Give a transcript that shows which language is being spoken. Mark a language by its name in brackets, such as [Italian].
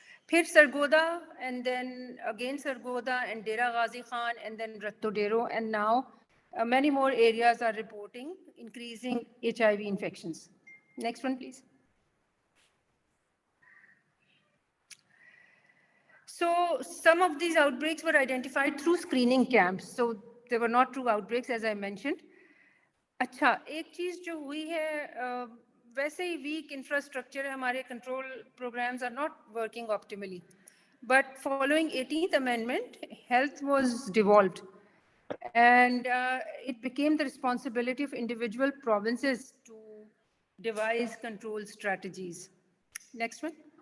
[English] Phir Sargodha, and then again Sargodha and Dera Ghazi Khan, and then Rattodero, and now many more areas are reporting increasing HIV infections. Next one, please. So some of these outbreaks were identified through screening camps. So they were not true outbreaks, as I mentioned. [Hindi] अच्छा, एक चीज जो हुई है, वैसे ही [English] weak infrastructure [Hindi] है, हमारे [English] control programs are not working optimally. But following 18th Amendment, health was devolved. And it became the responsibility of individual provinces to devise control strategies. Next one.